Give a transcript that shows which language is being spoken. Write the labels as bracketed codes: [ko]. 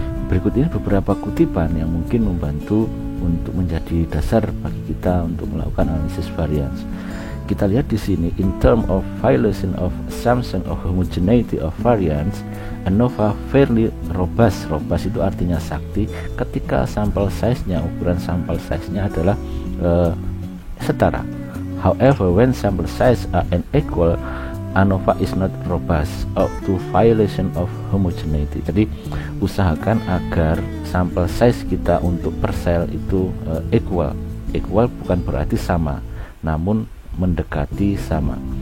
[id] Berikut ini beberapa kutipan yang mungkin membantu untuk menjadi dasar bagi kita untuk melakukan analisis variance. Kita lihat di sini, [en] in term of violation of assumption of homogeneity of variance, ANOVA fairly robust. [id] Robust itu artinya sakti ketika sampel size-nya, ukuran sampel size-nya adalah setara. [en] However, when sample size are unequal, ANOVA is not robust to violation of homogeneity. [id] Jadi usahakan agar sampel size kita untuk per sel itu equal. Equal bukan berarti sama, namun mendekati sama.